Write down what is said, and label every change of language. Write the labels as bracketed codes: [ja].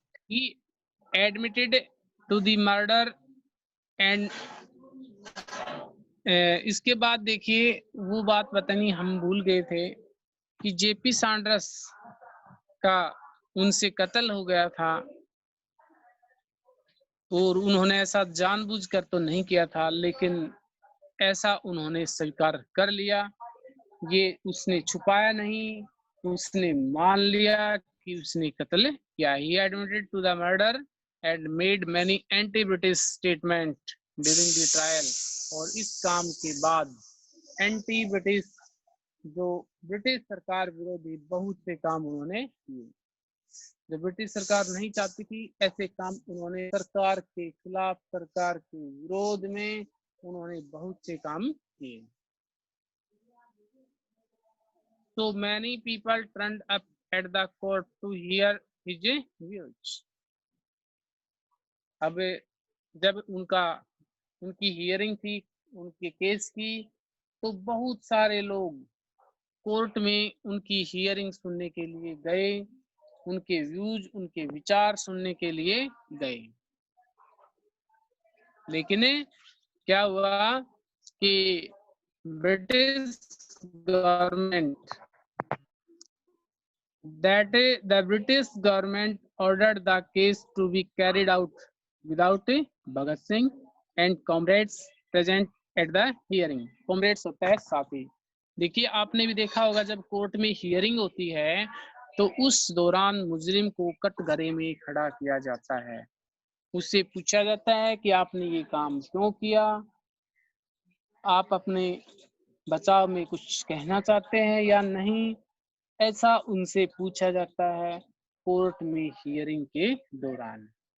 [en] He admitted to the murder and [hi] इसके बाद देखिए वो बात पता नहीं हम भूल गए थे कि जेपी सैंडर्स का उनसे कत्ल हो गया था और उन्होंने ऐसा जानबूझकर तो नहीं किया था, लेकिन ऐसा उन्होंने स्वीकार कर लिया। ये उसने छुपाया नहीं, उसने मान लिया कि उसने कत्ल किया। [en] He admitted to the murder and made many anti-British statement during the trial। [hi] और इस काम के बाद एंटी ब्रिटिश, जो ब्रिटिश सरकार विरोधी बहुत से काम उन्होंने किए। जो ब्रिटिश सरकार नहीं चाहती थी ऐसे काम उन्होंने सरकार के खिलाफ, सरकार के विरोध में उन्होंने बहुत से काम किए। [en] So many people turned up at the court to hear his views। [hi] अब जब उनकी हियरिंग थी उनके केस की, तो बहुत सारे लोग कोर्ट में उनकी हियरिंग सुनने के लिए गए, उनके व्यूज, उनके विचार सुनने के लिए गए। लेकिन क्या हुआ कि British government [en] the British government ordered the case to be carried out without Bhagat Singh and comrades present at the hearing। [hi] comrades होता है साथी। देखिए आपने भी देखा होगा जब कोर्ट में हियरिंग होती है तो उस दौरान मुजरिम को कटघरे में खड़ा किया जाता है। उससे पूछा जाता है कि आपने ये काम क्यों किया, आप अपने बचाव में कुछ कहना चाहते हैं या नहीं, ऐसा उनसे पूछा जाता है कोर्ट में हियरिंग के दौरान।